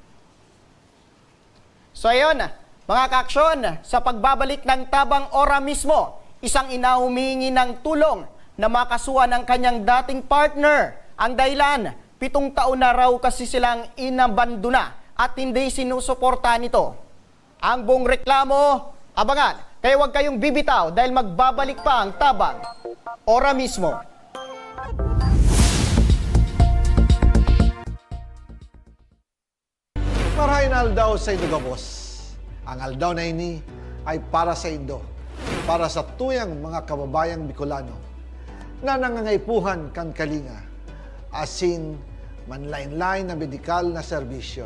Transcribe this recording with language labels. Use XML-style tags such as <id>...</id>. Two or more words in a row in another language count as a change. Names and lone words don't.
<tl>So ayun, mga kaaksyon, sa pagbabalik ng Tabang Ora mismo, isang ina humihingi ng tulong na makasuhan ng kanyang dating partner. Ang dahilan, 7 taon na raw kasi silang inabandona at hindi sinusuporta nito. Ang buong reklamo, abangan. Kaya huwag kayong bibitaw dahil magbabalik pa ang Tabang Ora mismo.</tl> <bik>Marahin aldaw sa Indo Gabos. Ang aldaw na ini ay para sa Indo, para sa tuyang mga kababayang Bicolano na nangangaipuhan kan kalinga, asin manlain-lain na medikal na serbisyo.</bik>